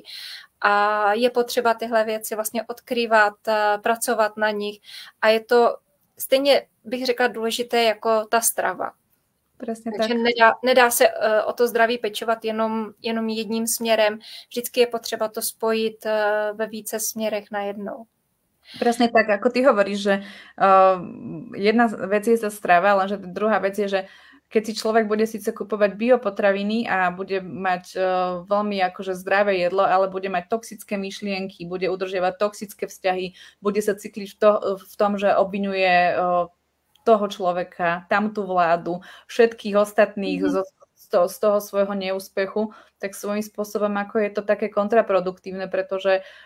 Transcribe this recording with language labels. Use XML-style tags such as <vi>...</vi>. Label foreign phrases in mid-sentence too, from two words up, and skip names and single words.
<cs>A je potřeba tyhle věci vlastně odkrývat, pracovat na nich. A je to stejně, bych řekla, důležité jako ta strava.</cs> <sk>Presne</sk> <cs>Takže</cs> <sk>tak.</sk> <cs>nedá se o to zdraví pečovat jenom jedním směrem. Vždycky je potřeba to spojit ve více směrech najednou.</cs> <sk>Presne tak, ako ty hovoríš, že jedna vec je tá strava, lenže druhá vec je, že keď si človek bude síce kupovať biopotraviny a bude mať veľmi akože zdravé jedlo, ale bude mať toxické myšlienky, bude udržiavať toxické vzťahy, bude sa cykliť v tom, že obviňuje toho človeka, tamtú vládu, všetkých ostatných z toho svojho neúspechu, tak svojím spôsobom ako je to také kontraproduktívne, pretože</sk>